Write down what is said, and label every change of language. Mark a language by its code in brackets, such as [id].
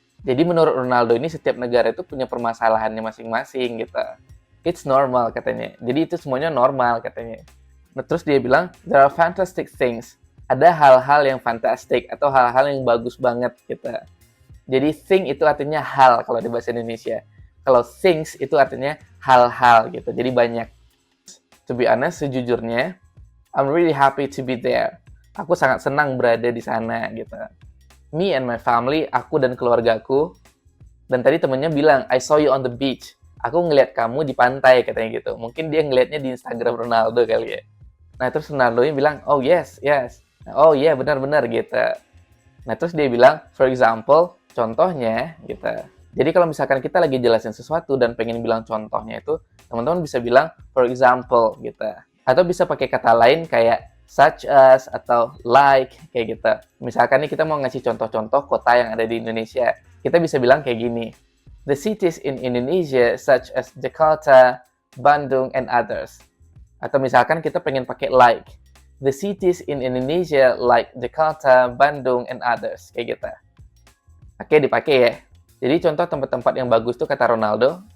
[id] Jadi menurut Ronaldo ini setiap negara itu punya permasalahannya masing-masing gitu. [en] It's normal [id] katanya. Jadi itu semuanya normal katanya. Nah, terus dia bilang, [en] there are fantastic things. [id] Ada hal-hal yang fantastic atau hal-hal yang bagus banget gitu. Jadi thing itu artinya hal kalau di bahasa Indonesia. Kalau things itu artinya hal-hal gitu. Jadi banyak. [en] To be honest, [id] sejujurnya, [en] I'm really happy to be there. [id] Aku sangat senang berada di sana gitu. [en] Me and my family, [id] aku dan keluargaku. Dan tadi temennya bilang, [en] I saw you on the beach. [id] Aku ngeliat kamu di pantai katanya gitu. Mungkin dia ngeliatnya di Instagram Ronaldo kali ya. Nah terus Ronaldo-nya bilang, [en] oh yes. [id] Oh iya, benar-benar gitu. Nah terus dia bilang, [en] for example, [id] contohnya gitu. Jadi kalau misalkan kita lagi jelasin sesuatu dan pengen bilang contohnya itu, teman-teman bisa bilang, [en] for example [id] gitu. Atau bisa pakai kata lain kayak such as atau like kayak gitu. Misalkan nih kita mau ngasih contoh-contoh kota yang ada di Indonesia. Kita bisa bilang kayak gini. [en] The cities in Indonesia such as Jakarta, Bandung, and others. [id] Atau misalkan kita pengen pakai like. [en] The cities in Indonesia like Jakarta, Bandung, and others. [id] Kayak gitu. Oke, dipakai ya. Jadi contoh tempat-tempat yang bagus tuh kata Ronaldo.